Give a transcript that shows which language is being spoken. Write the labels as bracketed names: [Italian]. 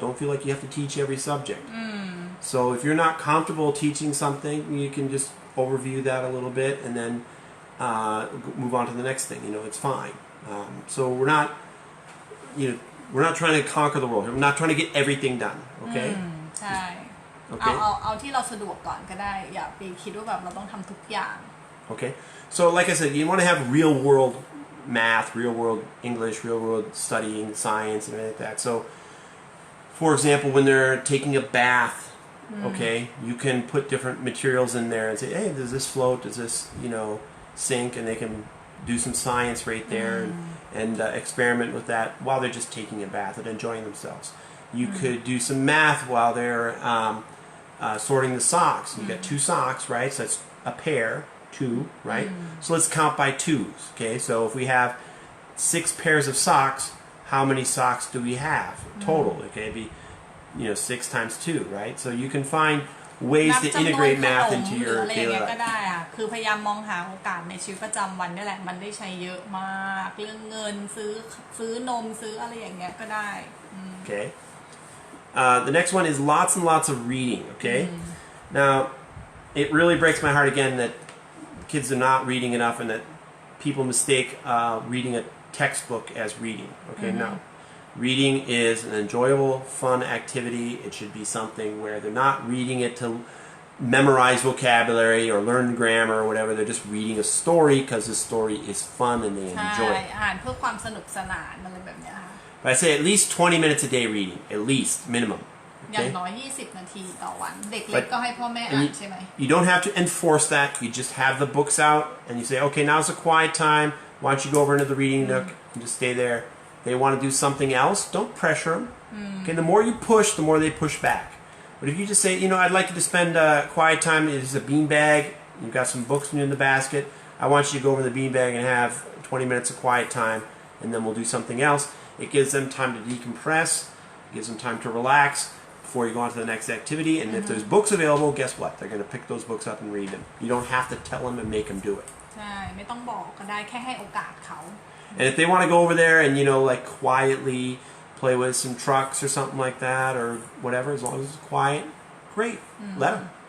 [English] Don't feel like you have to teach every subject. So if you're not comfortable teaching something, you can just overview that a little bit and then move on to the next thing. It's fine. So we're not trying to conquer the world. We're not trying to get everything done. Okay. [Thai] ใช่ [English] Okay. [Thai] เอาที่เราสะดวกก่อนก็ได้อย่าไปคิดว่าแบบเราต้องทำทุกอย่าง [English] Okay. So like I said, you want to have real world math, real world English, real world studying science and everything like that. So for example, when they're taking a bath, okay, you can put different materials in there and say, hey, does this float? Does this, sink? And they can do some science right there and experiment with that while they're just taking a bath and enjoying themselves. You could do some math while they're sorting the socks. You got 2 socks, right? So that's a pair, 2, right? So let's count by 2s. Okay, so if we have 6 pairs of socks, how many socks do we have total? Okay, it'd be 6 times 2, right? So you can find ways to integrate math into your daily [Thai] ก็ [English] life. [Thai] ได้อะคือพยายามมองหาโอกาสในชีวิตประจำวันนี่แหละมันได้ใช้เยอะมากเรื่องเงินซื้อนมซื้ออะไรอย่างเงี้ยก็ได้ [English] Okay. The next one is lots and lots of reading. Okay. Now, it really breaks my heart again that kids are not reading enough and that people mistake reading a textbook as reading. Okay, no. Reading is an enjoyable, fun activity. It should be something where they're not reading it to memorize vocabulary or learn grammar or whatever. They're just reading a story because the story is fun and they [Thai] ใช่ [English] enjoy it. [Thai] อ่านเพื่อความสนุกสนานอะไรแบบเนี้ยค่ะ [English] But I say at least 20 minutes a day reading, at least minimum. [Thai] อย่าง [English] Okay. [Thai] น้อย20 นาทีต่อวันเด็กเล็กก็ให้พ่อแม่อ่านใช่ไหม [English] You don't have to enforce that. You just have the books out and you say, okay, now's a quiet time. Why don't you go over into the reading nook and just stay there. They want to do something else. Don't pressure them. Okay, the more you push, the more they push back. But if you just say, I'd like you to spend quiet time. It's a bean bag. You've got some books in the basket. I want you to go over the bean bag and have 20 minutes of quiet time, and then we'll do something else. It gives them time to decompress. It gives them time to relax before you go on to the next activity. And if there's books available, guess what? They're going to pick those books up and read them. You don't have to tell them and make them do it. [Thai] ใช่ไม่ต้องบอกก็ได้แค่ให้โอกาสเขา [English] And if they want to go over there and like quietly play with some trucks or something like that or whatever, as long as it's quiet, great. Let them.